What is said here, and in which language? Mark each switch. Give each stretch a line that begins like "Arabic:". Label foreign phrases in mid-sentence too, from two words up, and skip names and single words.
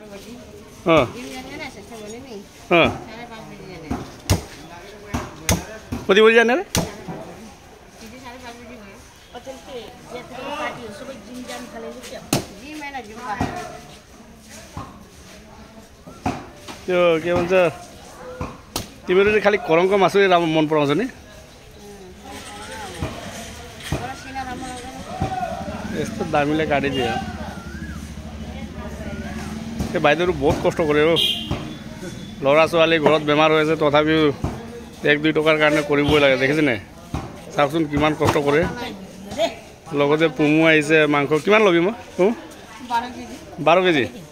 Nepali: कति बजी जाने रे त्यो के भन्छ तिमीहरुले खाली करङको मासु मन पराउँछ नि यस्तो दामीले काटिदियो
Assamese: এই বাইদেউ বহুত কষ্ট কৰে ও লৰা ছোৱালী ঘৰত বেমাৰ হৈ আছে তথাপিও 1-2 টকাৰ কাৰণে কৰিবই লাগে দেখিছে নে চাওকচোন কিমান কষ্ট কৰে লগতে পুমু আহিছে মাংস কিমান লবি মই 12 কেজি